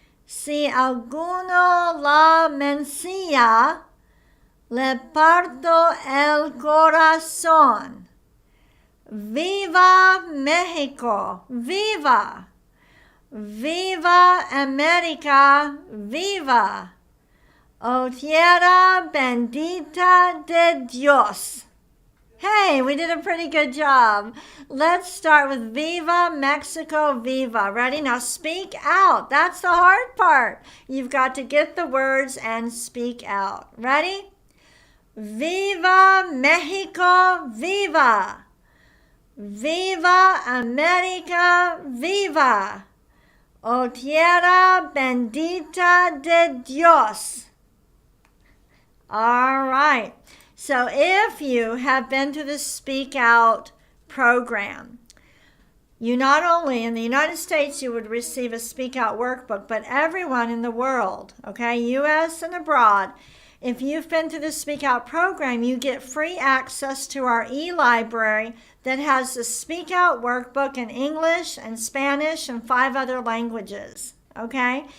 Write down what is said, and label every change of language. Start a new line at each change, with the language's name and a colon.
Spanish: Si alguno la mencia, le parto el corazón. Viva México, viva. Viva América, viva. Oh tierra bendita de Dios.
English: Hey, we did a pretty good job. Let's start with
Spanish: Viva Mexico, viva.
English: Ready? Now speak out. That's the hard part. You've got to get the words and speak out. Ready?
Spanish: Viva Mexico, viva. Viva América, viva. Oh tierra bendita de Dios.
English: All right. So if you have been through the Speak Out program, you not only in the United States you would receive a Speak Out workbook, but everyone in the world, okay, U.S. and abroad, if you've been through the Speak Out program, you get free access to our e-library that has the Speak Out workbook in English and Spanish and 5 other languages, okay?